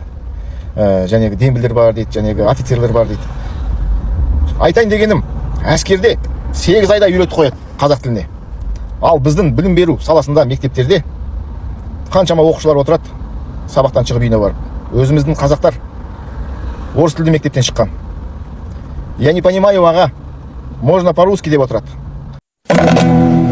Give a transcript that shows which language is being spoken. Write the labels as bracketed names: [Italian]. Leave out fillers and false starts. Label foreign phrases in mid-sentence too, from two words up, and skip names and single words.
[Kazakh] Жәнегі дембілдер бар дейді, жәнегі офицерлер бар дейді. Айтайын дегенім, әскерде 8 айда үйретіп қояды қазақ тіліне. Ал біздің білім беру саласында мектептерде қаншама оқушылар отырады, сабақтан шығып үйіне барып. Өзіміздің қазақтар орыс тілді мектептен шыққан. [Russian] Я не понимаю, аға, можно по-русски [Kazakh] деп отырады.